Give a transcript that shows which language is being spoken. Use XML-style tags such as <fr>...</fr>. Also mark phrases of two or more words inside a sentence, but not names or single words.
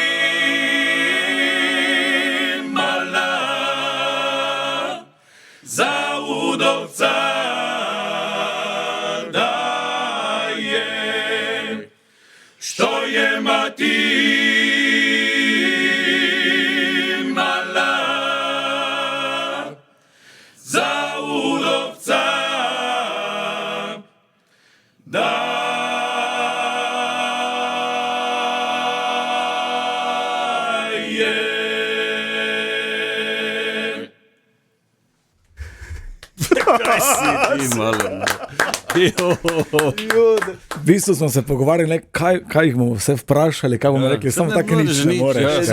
<hr>mala, za udovca daje, što je mati mala, za udovca daje.</hr> <sl>Kaj si ti, malo? V bistvu smo se pogovarjali, kaj jih bomo vse vprašali, kaj bomo rekli, samo tako nič ne more.</sl>